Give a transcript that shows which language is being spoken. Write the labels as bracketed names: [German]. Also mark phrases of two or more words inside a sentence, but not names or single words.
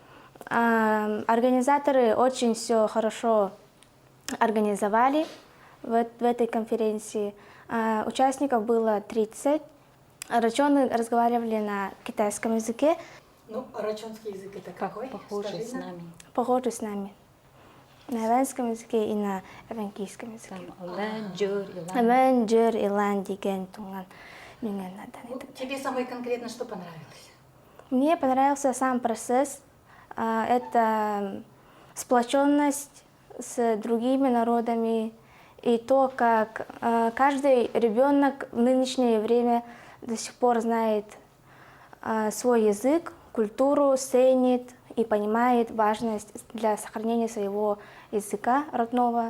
[Russian] Организаторы очень все хорошо организовали в этой конференции. Участников было 30. Рачоны разговаривали на китайском языке. Ну, рачонский язык это какой? Похожий с нами. Похожи с нами. На эвенском языке и на эвенкийском языке. [Even] Эвен, джер, илан, диген, тунган. [Russian] Тебе самое конкретно что понравилось? Мне понравился сам процесс. Это сплоченность с другими народами и то, как каждый ребенок в нынешнее время до сих пор знает свой язык, культуру, ценит и понимает важность для сохранения своего языка родного.